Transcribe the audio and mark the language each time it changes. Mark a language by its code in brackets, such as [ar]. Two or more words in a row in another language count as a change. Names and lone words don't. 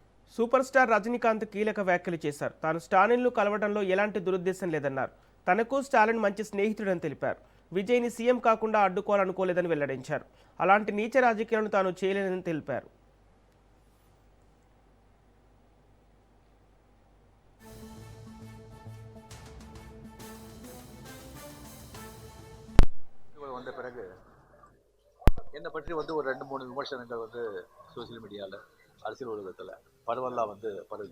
[te] సూపర్ స్టార్ రజనీకాంత్ కీలక వ్యాఖ్యలు చేశారు. తాను స్టాలిన్ను కలవడంలో ఎలాంటి దురుద్దేశం లేదన్నారు. తనకు స్టాలిన్ మంచి స్నేహితుడని తెలిపారు. విజయ్ని సీఎం కాకుండా అడ్డుకోవాలనుకోలేదని వెల్లడించారు. అలాంటి నీచ రాజకీయాలను తాను చేయలేదని తెలిపారు. [ta] வந்த பிறகு என்னை பற்றி வந்து ஒரு 2-3 விமர்சனங்கள் வந்து [en] social media-வில் [ta] அரசியல் உலகத்தில் பரவலாக வந்து பரவி.